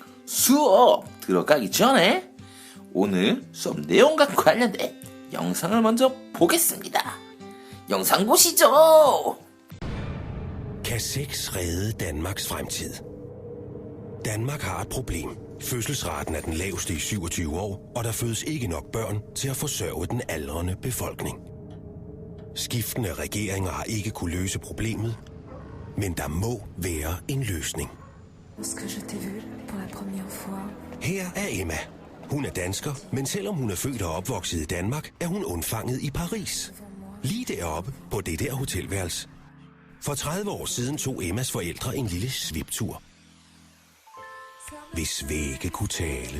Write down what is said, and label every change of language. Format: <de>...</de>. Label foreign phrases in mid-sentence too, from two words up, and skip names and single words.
<ko>수업 들어가기 전에 오늘 수업 내용과 관련된 영상을 먼저 보겠습니다. 영상 보시죠.</ko> <da>Kan sex redde Danmarks fremtid? Danmark har et problem. Fødselsraten er den laveste i 27 år, og der fødes ikke nok børn til at forsørge den aldrende befolkning. Skiftende regeringer har ikke kunne løse problemet, men der må være en løsning.</da> <fr>Lorsque je t'ai vu pour la première fois.</fr> <da>Her er Emma. Hun er dansker, men selvom hun er født og opvokset i Danmark, er hun undfanget i Paris. Lige deroppe på det der hotelværelse. For 30 år siden tog Emmas forældre en lille sviptur. Hvis vægge kunne tale.</da>